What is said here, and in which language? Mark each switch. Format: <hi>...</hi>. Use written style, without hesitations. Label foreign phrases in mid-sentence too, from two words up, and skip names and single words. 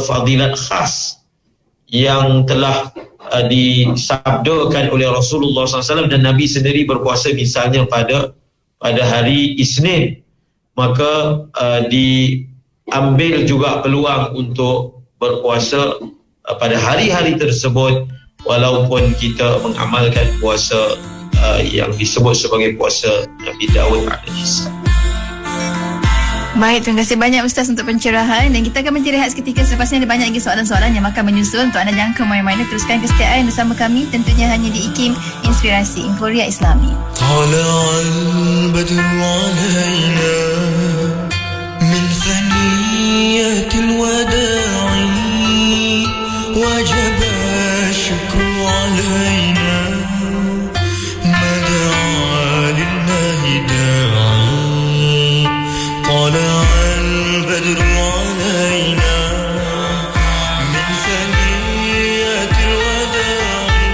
<ms>fadilat khas yang telah disabdakan oleh Rasulullah SAW, dan Nabi sendiri berpuasa misalnya pada hari Isnin, maka diambil juga peluang untuk berpuasa pada hari-hari tersebut walaupun kita mengamalkan puasa yang disebut sebagai puasa Nabi Daud AS. Baik, terima kasih banyak Ustaz untuk pencerahan, dan kita akan berhenti rehat seketika. Selepas ini ada banyak lagi soalan-soalan yang akan menyusul. Untuk anda jangan ke mana-mana, teruskan kesetiaan bersama kami, tentunya hanya di IKIM Inspirasi Inforia Islami.</ms> <ar>طلع البدر علينا من ثنيات الوداع وجب الشكر علينا ما دعا لله داع. طلع البدر علينا من ثنيات الوداع</ar>